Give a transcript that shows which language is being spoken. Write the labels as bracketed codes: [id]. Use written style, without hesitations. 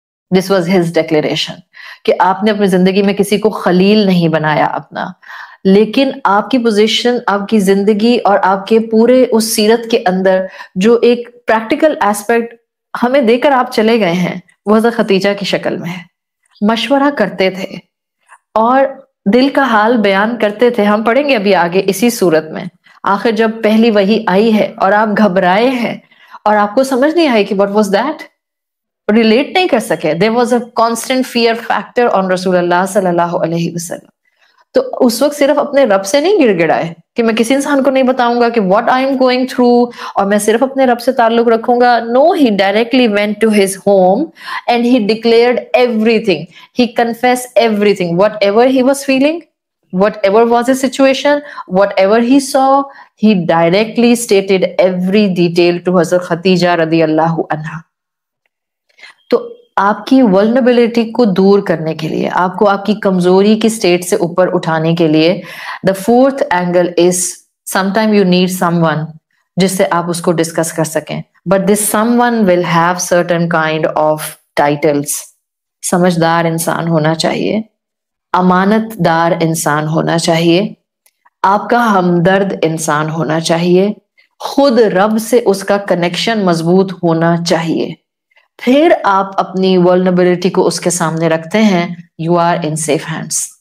[ur] This was his declaration, کہ آپ نے اپنی زندگی میں کسی کو خلیل نہیں بنایا اپنا, لیکن آپ کی پوزیشن, آپ کی زندگی اور آپ کے پورے اس سیرت کے اندر جو ایک پریکٹیکل ایسپیکٹ ہمیں دے کر آپ چلے گئے ہیں, وہ حضرت خدیجہ کی شکل میں ہے. مشورہ کرتے تھے اور دل کا حال بیان کرتے تھے. ہم پڑھیں گے ابھی آگے اسی صورت میں, آخر جب پہلی وحی آئی ہے اور آپ گھبرائے ہیں اور آپ کو سمجھ نہیں آئی کہ [en] what was that, [ur] ریلیٹ نہیں کر سکے. [en] there was a constant fear factor on رسول اللہ صلی اللہ علیہ وسلم. [ur] تو اس وقت صرف اپنے رب سے نہیں گڑ گڑائے کہ میں کسی انسان کو نہیں بتاؤں گا کہ [en] what I am going through, [ur] اور میں صرف اپنے رب سے تعلق رکھوں گا. [en] No, he directly went to his home and he declared everything. He confessed everything, whatever he was feeling, whatever was his situation, whatever he saw, he directly stated every detail to Hazrat Khadija رضی اللہ عنہا. [ur] تو آپ کی vulnerability کو دور کرنے کے لیے, آپ کو آپ کی کمزوری کی سٹیٹ سے اوپر اٹھانے کے لیے, [en] the fourth angle is sometime you need someone [ur] جس سے آپ اس کو ڈسکس کر سکیں. [en] But this someone will have certain kind of titles. [ur] سمجھدار انسان ہونا چاہیے, امانت دار انسان ہونا چاہیے, آپ کا ہمدرد انسان ہونا چاہیے, خود رب سے اس کا کنیکشن مضبوط ہونا چاہیے. پھر آپ اپنی ولنریبلٹی کو اس کے سامنے رکھتے ہیں, [en] You are in safe hands.